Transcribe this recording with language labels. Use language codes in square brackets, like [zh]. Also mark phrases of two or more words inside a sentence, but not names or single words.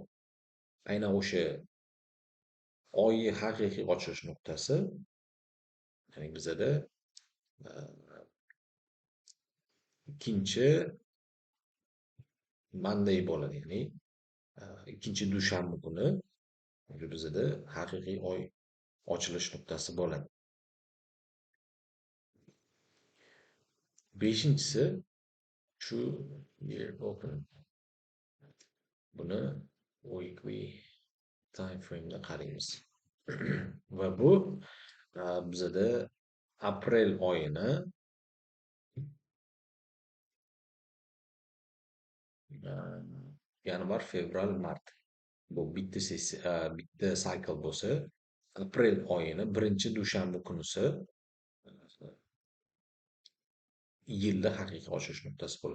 [uz] Aynan o'sha oyni haqiqiy ochilish nuqtasi, ya'ni bizada e, ikkinchi Monday bo'ladi, ya'ni ikkinchi dushanba kuni bizada haqiqiy oy ochilish nuqtasi bo'ladi. Beshinchisi shu [en] year open. [uz] Buni [en] weekly time frame'da [uz] qaraymiz. Va bu bizada aprel oyini yanvar, fevral, mart. Bu bitta sessiya, bitta cycle bo'lsa, aprel oyini birinchi dushanba kunisi yilda haqiqiy ochilish nuqtasi bo'ladi.